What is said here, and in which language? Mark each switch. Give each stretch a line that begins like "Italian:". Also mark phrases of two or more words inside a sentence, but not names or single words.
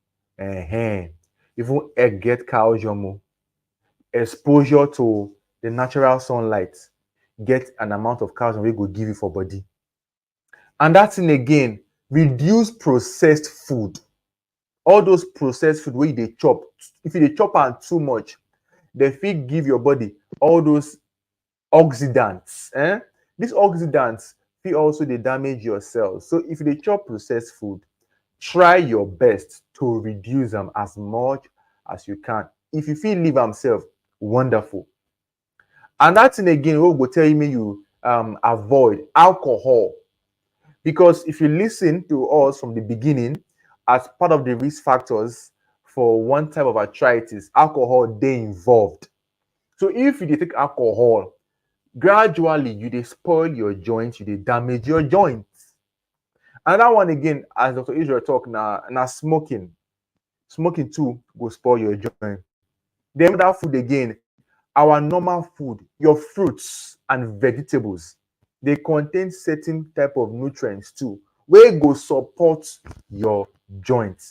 Nigerian Pidgin: Even egg get calcium. Exposure to the natural sunlight get an amount of calcium wey go give you for body. And that thing again, reduce processed food. All those processed food wey you dey chop, if you dey chop am too much, they fit give your body all those oxidants. These oxidants fit also dey damage your cells. So if you dey chop processed food, try your best to reduce them as much as you can. If you fit leave am sef, wonderful. And that thing again wey go tell you make you avoid alcohol. Because if you listen to us from the beginning, as part of the risk factors for one type of arthritis, alcohol dey involved. So if you dey take alcohol, gradually you dey spoil your joints, you dey damage your joints. Another one again, as Dr. Israel talk, na smoking. Smoking too go spoil your joint. Then that food again, our normal food, your fruits and vegetables, they contain certain type of nutrients too, wey go support your joints.